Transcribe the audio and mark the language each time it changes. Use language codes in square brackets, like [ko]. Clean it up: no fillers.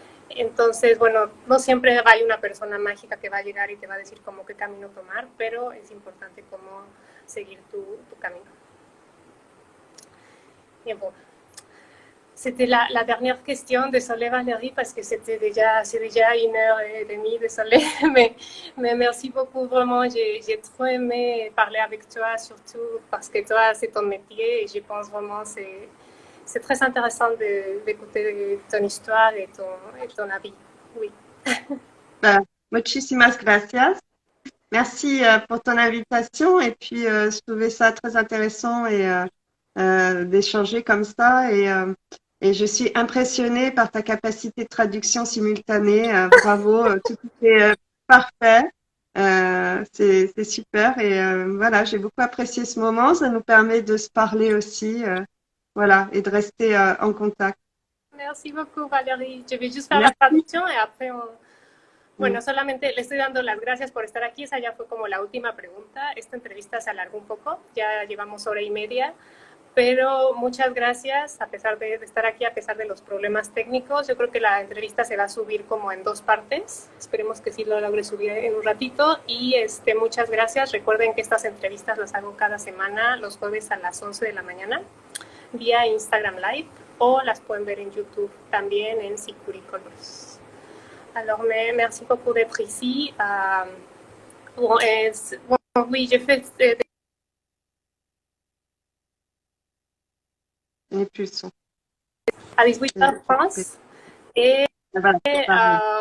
[es] Entonces, bueno, no siempre hay una persona mágica que va a llegar y te va a decir como qué camino tomar, pero es importante como seguir tu camino. [fr] Bien, bon. C'était la dernière question. Désolée Valérie, parce que c'est déjà 1h30, désolée. Mais merci beaucoup, vraiment. J'ai trop aimé parler avec toi, surtout parce que toi, c'est ton métier et je pense vraiment que c'est très intéressant d'écouter ton histoire et ton avis. Oui. [es] Bah, muchísimas gracias. [fr] Merci pour ton invitation et puis je trouvais ça très intéressant et d'échanger comme ça et je suis impressionnée par ta capacité de traduction simultanée. Bravo, tout était parfait. C'est super et voilà, j'ai beaucoup apprécié ce moment. Ça nous permet de se parler aussi, voilà, et de rester en contact. Merci beaucoup, Valérie. Je vais juste faire la Merci. traduction et après [es] Bueno, solamente le estoy dando las gracias por estar aquí. Esa ya fue como la última pregunta. Esta entrevista se alargó un poco, ya llevamos 1h30, pero muchas gracias a pesar de estar aquí, a pesar de los problemas técnicos. Yo creo que la entrevista se va a subir como en 2 partes. Esperemos que sí lo logre subir en un ratito. Y muchas gracias. Recuerden que estas entrevistas las hago cada semana, los jueves a las 11 de la mañana, vía Instagram Live, o las pueden ver en YouTube también en Sicuri Colors. [fr] Alors, merci beaucoup d'être ici. Bon, oui, j'ai fait Et plus son. à 18h France et Voilà, c'est pareil.